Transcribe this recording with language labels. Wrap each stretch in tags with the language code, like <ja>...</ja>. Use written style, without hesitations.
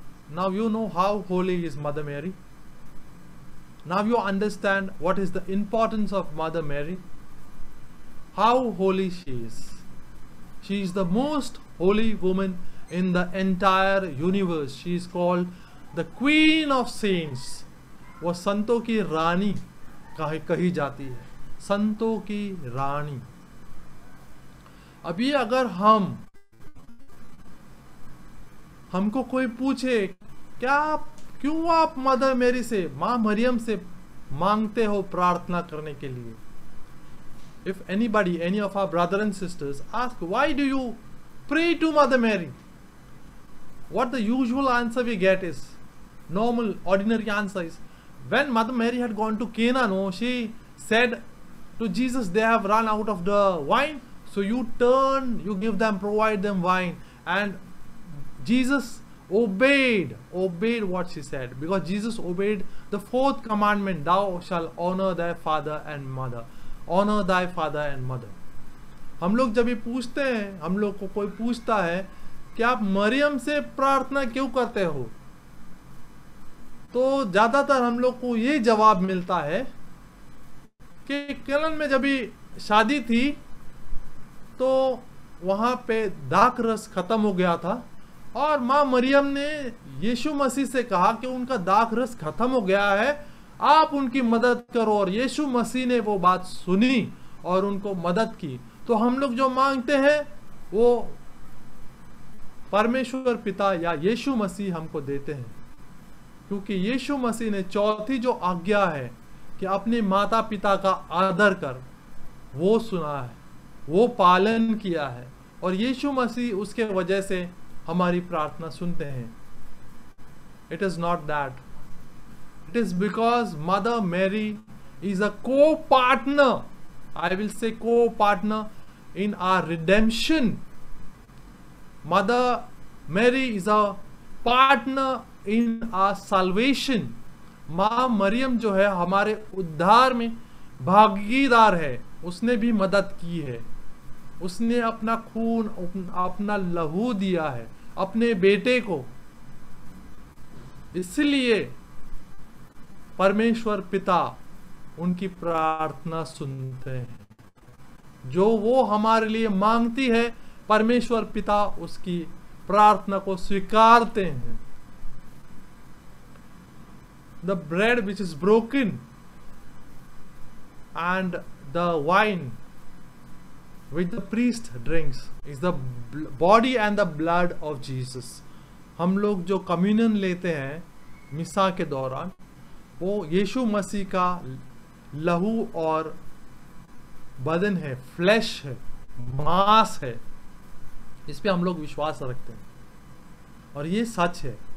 <en>Now you know how holy is Mother Mary. Now you understand what is the importance of Mother Mary, how holy she is. She is the most holy woman in the entire universe. She is called the Queen of Saints.</en> <hi>वो संतों की रानी कही जाती है, संतों की रानी। अभी अगर हमको कोई पूछे क्यों आप मदर मेरी से, माँ मरियम से मांगते हो प्रार्थना करने के लिए?</hi> <en>If anybody, any of our brothers and sisters ask, why do you pray to Mother Mary? What the usual answer we get is, normal, ordinary answer is, when Mother Mary had gone to Cana, she said to Jesus, they have run out of the wine, so you turn, you give them, provide them wine. And Jesus obeyed what she said, because Jesus obeyed the fourth commandment, thou shalt honor thy father and mother. Honor thy father and mother.</en> <hi>हम लोग जब ये पूछते हैं, हम लोग को कोई पूछता है कि आप मरियम से प्रार्थना क्यों करते हो, तो ज्यादातर हम लोग को ये जवाब मिलता है कि केरल में जब भी शादी थी तो वहां पे दाख रस खत्म हो गया था और माँ मरियम ने यीशु मसीह से कहा कि उनका दाख रस खत्म हो गया है, आप उनकी मदद करो। और यीशु मसीह ने वो बात सुनी और उनको मदद की। तो हम लोग जो मांगते हैं वो परमेश्वर पिता या यीशु मसीह हमको देते हैं, क्योंकि यीशु मसीह ने चौथी जो आज्ञा है कि अपने माता पिता का आदर कर, वो सुना है, वो पालन किया है। और यीशु मसीह उसके वजह से हमारी प्रार्थना सुनते हैं।</hi> <en>It is not that. It is because Mother Mary is a co-partner, I will say co-partner in our redemption. Mother Mary is a partner in our salvation.</en> <hi>माँ मरियम जो है हमारे उद्धार में भागीदार है, उसने भी मदद की है, उसने अपना खून, अपना लहू दिया है अपने बेटे को। इसलिए परमेश्वर पिता उनकी प्रार्थना सुनते हैं। जो वो हमारे लिए मांगती है, परमेश्वर पिता उसकी प्रार्थना को स्वीकारते हैं।</hi> <en>The bread which is broken and the wine which the priest drinks is the body and the blood of Jesus.</en> <hi>हम लोग जो कम्युनियन लेते हैं मिसा के दौरान, वो यीशु मसीह का लहू और बदन है, फ्लैश है, मांस है। इस पे हम लोग विश्वास रखते हैं और ये सच है।</hi>